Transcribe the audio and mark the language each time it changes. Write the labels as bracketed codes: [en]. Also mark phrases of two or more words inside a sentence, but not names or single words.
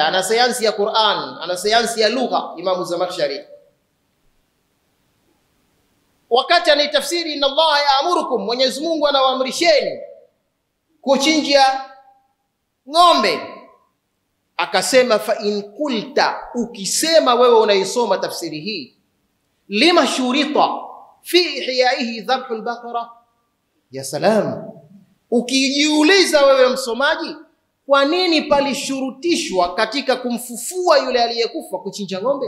[sw] Ana sayansi ya Qur'an, ana sayansi ya lugha. Imamu Zamakhshari wakati anaitafsiri [ar] إن الله يأمركم, [sw] Mwenyezi Mungu anawaamrisheni kuchinja ng'ombe, akasema [ar] فإن قلت, [sw] ukisema wewe unaisoma tafsiri hii, [ar] لم شرط في إحيائه ذبح البقرة. يا سلام, [sw] ukijiuliza wewe msomaji, kwa nini palishurutishwa katika kumfufua yule aliyekufa kuchinja ng'ombe?